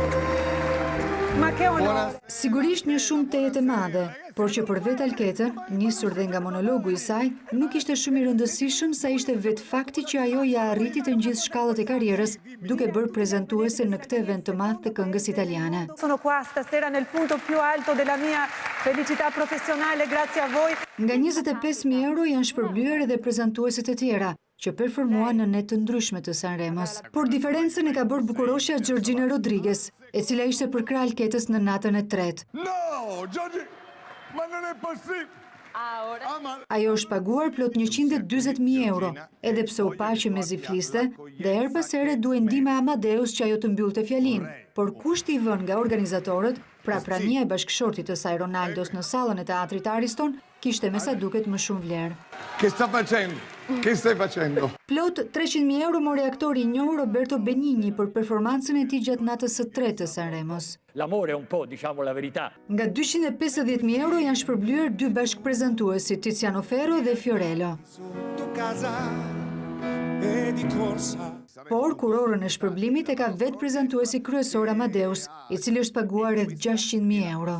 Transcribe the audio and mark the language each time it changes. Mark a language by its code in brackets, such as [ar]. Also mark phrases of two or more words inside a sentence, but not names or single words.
[sq] Sigurisht një shumë tejet e madhe, por që për vetë Alketën, nisur dhe nga monologu i saj, nuk ishte shumë i rëndësishëm sa ishte vetë fakti që ajo ja arriti të gjithë shkallët e karrierës duke bërë prezantuese në këtë event të madh të këngës italiane. [it] Sono qua stasera nel punto più alto della mia felicità professionale grazie a voi. [sq] Nga €25.000 janë shpërblyer edhe prezantuesit e tjera, që performuan në net të ndryshme të Sanremos. Por diferencën e ka bërë bukuroshja Gjorgjina Rodriguez, e cila ishte për krah Alketës në natën e tretë. [it] No, Giorgi, ma non è possibile. [sq] Ajo është paguar plot €140.000, edhe pse u pa që mezi fliste, dhe her pas here duhej ndihma e Amadeus që ajo të mbyllte fjalinë, por kushti i vënë nga organizatorët, pra prania e bashkëshortit të saj Ronaldos në sallën e teatrit Ariston, kishte me sa duket më shumë vlerë. [it] Che sta facendo? Che stai facendo? [sq] Plot €300.000 mori aktori i njohur Roberto Benigni për performancën e tij gjatë natës së tretë të Sanremos. [it] L'amore è un po', diciamo la verità. [sq] Nga €250.000 janë shpërblyer 2 bashkëprezantuesi, Tiziano Ferro dhe Fiorello. Por kurorën e shpërblimit e ka vetë prezantuesi kryesor Amadeus, i cili është paguar rreth €600.000.